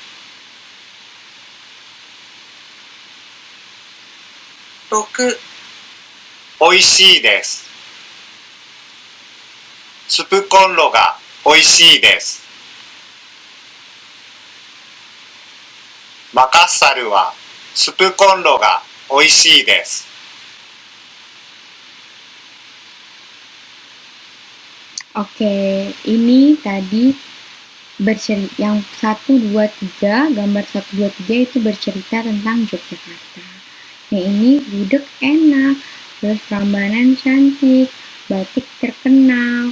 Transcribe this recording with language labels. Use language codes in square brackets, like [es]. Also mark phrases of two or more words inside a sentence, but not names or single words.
[ja] 6、おいしいです。スプコンロがおいしいです。マカッサルはスプコンロがおいしいです。 [id] Oke, ini tadi bercerita yang 1, 2, 3, gambar 1, 2, 3 itu bercerita tentang Yogyakarta. Yang ini gudeg enak, terus Prambanan cantik, batik terkenal.